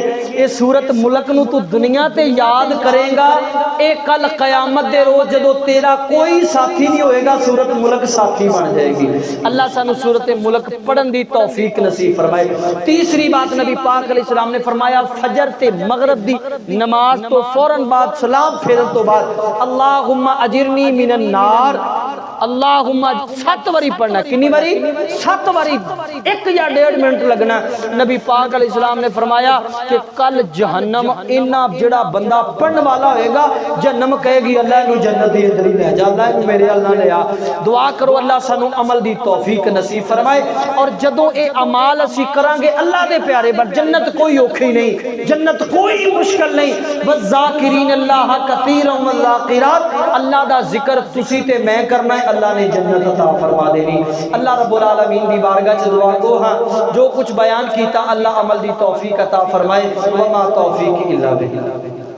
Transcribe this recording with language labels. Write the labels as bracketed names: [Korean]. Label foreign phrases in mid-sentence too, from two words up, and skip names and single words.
[Punjabi] اے سورت ملک نو تو دنیا تے یاد کرے گا، اے کل قیامت دے روز جدو تیرا کوئی ساتھی نہیں ہوئے گا سورت ملک ساتھی بن جائے گی. اللہ سانو سورت ملک پڑھن دی توفیق نصیب فرمائے. تیسری بات نبی پاک علیہ السلام نے فرمایا فجر تے مغرب دی نماز تو فوراً بعد سلام پھیرن تو بعد [Arabic] اللہم اجرنی من النار، [Punjabi] اللہم 7 واری پڑھنا. کنی واری؟ 7 واری، 1 یا 1.5 منٹ لگنا. نبی پاک علیہ السلام نے فرمایا کہ کل جہنم انہا جڑا بندہ پڑھن والا ہوئے گا جہنم کہے گی اللہ نو جنت دی اندر ہی لے جا، اللہ نو میرے اللہ لے آ. دعا کرو اللہ سانو عمل دی توفیق نصیب فرمائے. اور جدوں اے عمال اسی کران گے اللہ دے پیارے بر جنت کوئی اوکھی نہیں، جنت کوئی مشکل نہیں. [Arabic] والذاکرین اللہ کثیرا والذاکرات، [Punjabi] اللہ دا ذکر تسی تے میں کرنا ہے اللہ نے جنت عطا فرما دینی. اللہ رب العالمین دی بارگاہ چ دعا کو ہاں جو کچھ بیان کیتا اللہ عمل دی توفیق عطا فرمائے. [Arabic] وما توفیق الا باللہ.